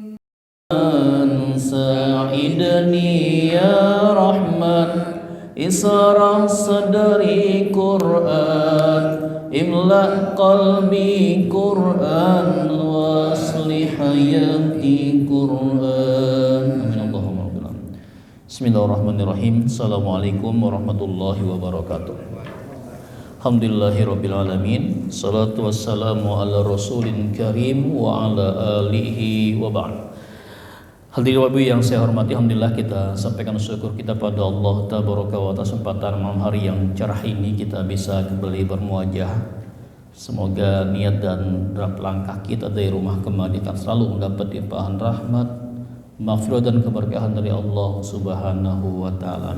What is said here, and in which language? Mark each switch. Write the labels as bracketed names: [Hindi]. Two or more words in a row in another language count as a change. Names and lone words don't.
[Arabic] ساعدني يا رحمن، اشرح صدري قرآن، املأ قلبي قرآن، وأصلح حياتي قرآن. آمين اللهم رب العالمين. بسم الله الرحمن الرحيم. السلام عليكم ورحمة الله وبركاته. الحمد لله رب العالمين. الصلاة والسلام على رسول كريم وعلى آله وبعد. [Indonesian] Hadirin wabi yang saya hormati, alhamdulillah kita sampaikan syukur kita pada Allah [Arabic] تبارك وتعالى [Indonesian] kesempatan malam hari yang cerah ini kita bisa kembali bermuajah. Semoga niat dan langkah kita dari rumah kemari akan selalu mendapat limpahan rahmat, maghfirah dan keberkahan dari Allah [Arabic] سبحانه وتعالى.